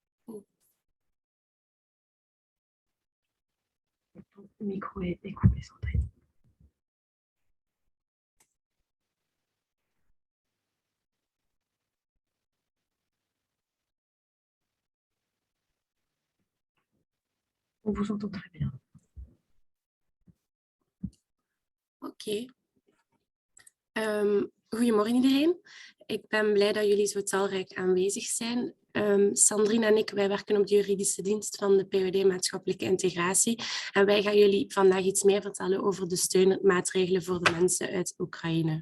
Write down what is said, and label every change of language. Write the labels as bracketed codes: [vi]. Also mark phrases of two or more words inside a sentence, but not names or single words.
[fr] Ton micro est coupé, Sandrine. On vous entend très bien. [nl] Oké. Goedemorgen iedereen. Ik ben blij dat jullie zo talrijk aanwezig zijn. Sandrine en ik, wij werken op de juridische dienst van de POD Maatschappelijke Integratie. En wij gaan jullie vandaag iets meer vertellen over de steunmaatregelen voor de mensen uit Oekraïne.